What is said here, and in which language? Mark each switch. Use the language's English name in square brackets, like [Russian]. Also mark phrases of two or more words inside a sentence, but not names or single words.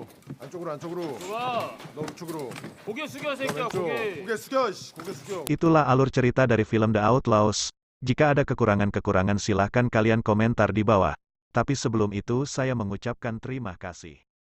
[Korean] 안쪽으로. 좋아. 너 우측으로. 고개 숙여 너 새끼야 왼쪽. 고개. 고개 숙여. 고개 숙여. [Indonesian] Itulah alur cerita dari film The Outlaws. Jika ada kekurangan-kekurangan silahkan kalian komentar di bawah. Tapi sebelum itu saya mengucapkan terima kasih.